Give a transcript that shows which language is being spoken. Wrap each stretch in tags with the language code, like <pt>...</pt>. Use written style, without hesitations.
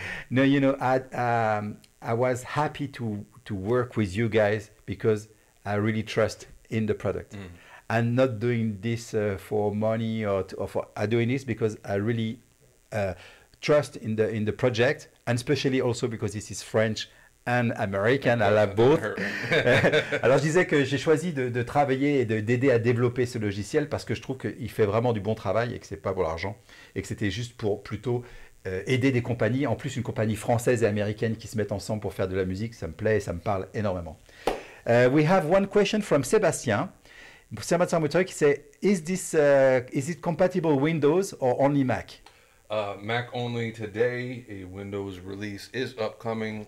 <en>No, you know, I was happy to work with you guys because I really trust in the product. I'm not doing this for money or for. I'm doing this because I really trust in the project, and especially also because this is French and American. I love both.</en> <fr>Alors je disais que j'ai choisi de travailler et d'aider à développer ce logiciel parce que je trouve qu'il fait vraiment du bon travail et que c'est pas pour l'argent et que c'était juste pour plutôt aider des compagnies, en plus une compagnie française et américaine qui se mettent ensemble pour faire de la musique. Ça me plaît et ça me parle énormément.</fr> <en>We have one question from Sébastien. Sébastien Moutreux qui say, is it compatible Windows or only Mac? Mac only today. A Windows release is upcoming.</en>